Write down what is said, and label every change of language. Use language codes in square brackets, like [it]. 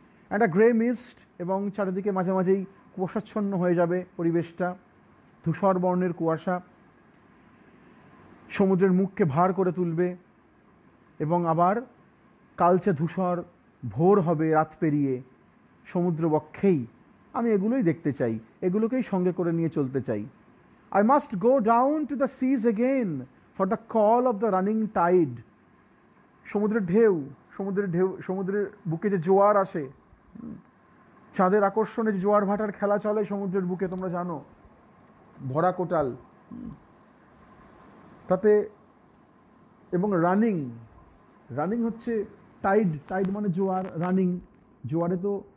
[bn] একটা grey mist, এবং চারিদিকে মাঝে মাঝেই কুয়াশাচ্ছন্ন হয়ে যাবে পরিবেশটা, ধূসর বর্ণের কুয়াশা সমুদ্রের মুখকে ভার করে তুলবে, এবং আবার কালচে ধূসর ভোর হবে রাত পেরিয়ে সমুদ্র বক্ষেই। আমি এগুলোই দেখতে চাই, এগুলোকেই সঙ্গে করে নিয়ে চলতে চাই। [en] I must go down to the seas again for the call of the running tide. [bn] সমুদ্রের ঢেউ, সমুদ্রের বুকে যে জোয়ার আসে, চাঁদের আকর্ষণে যে জোয়ার ভাটার খেলা চলে সমুদ্রের বুকে, তোমরা জানো, ভরা কোটাল তাতে। এবং রানিং হচ্ছে টাইড মানে জোয়ার, রানিং। জোয়ারে তো